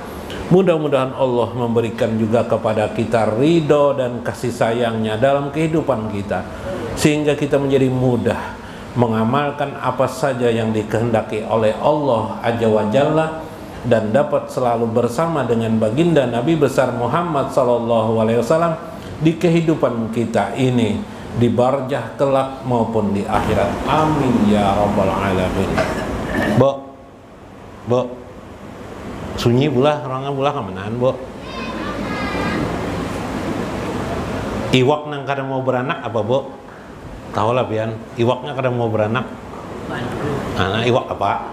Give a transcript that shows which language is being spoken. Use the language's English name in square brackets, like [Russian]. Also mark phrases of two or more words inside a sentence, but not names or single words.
[Indonesian] Mudah-mudahan Allah memberikan juga kepada kita ridho dan kasih sayangnya dalam kehidupan kita, sehingga kita menjadi mudah mengamalkan apa saja yang dikehendaki oleh Allah [Arabic] عز وجل, [Indonesian] dan dapat selalu bersama dengan baginda Nabi besar Muhammad [Arabic] صلى الله عليه وسلم [Indonesian] di kehidupan kita ini, di barzah kelak maupun di akhirat. [Arabic] آمين يا رب العالمين. [Banjar] Bo sunyi bulah, orangnya bulah kemenaan, Bo. Iwak nang kada mau beranak apa, Bo? Tahu lah pian, iwaknya kada mau beranak. Nah, iwak apa?